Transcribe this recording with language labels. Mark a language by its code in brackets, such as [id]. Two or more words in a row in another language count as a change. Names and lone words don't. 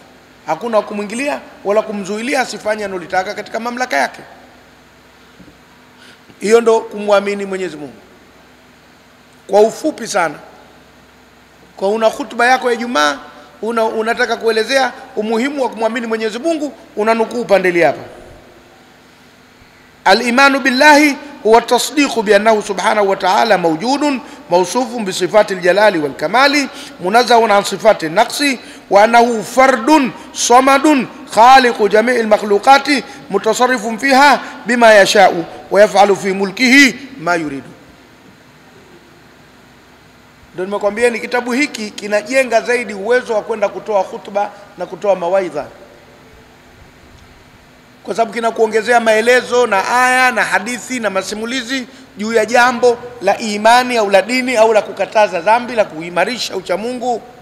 [sw] Hakuna kumwingilia wala kumzuilia asifanye analotaka katika mamlaka yake. Hiyo ndo kumwamini Mwenyezi Mungu kwa ufupi sana. Kwa una hutuba yako ya Ijumaa, unataka kuelezea umuhimu wa kumwamini Mwenyezi Mungu, unanukuu pandeli hapa. [ar] الإيمان بالله هو التصديق بأنه سبحانه وتعالى موجود موصوف بصفات الجلال والكمال منزه عن صفات النقص وأنه فرد صمد خالق جميع المخلوقات متصرف فيها بما يشاء ويفعل في ملكه ما يريد. [sw] Ndio nimekwambia ni kitabu hiki kinajenga zaidi uwezo wa kwenda kutoa hutuba na kutoa mawaidha, kwa sababu kinakuongezea maelezo na aya na hadithi na masimulizi juu ya jambo la imani au la dini au la kukataza dhambi, la kuimarisha uchamungu.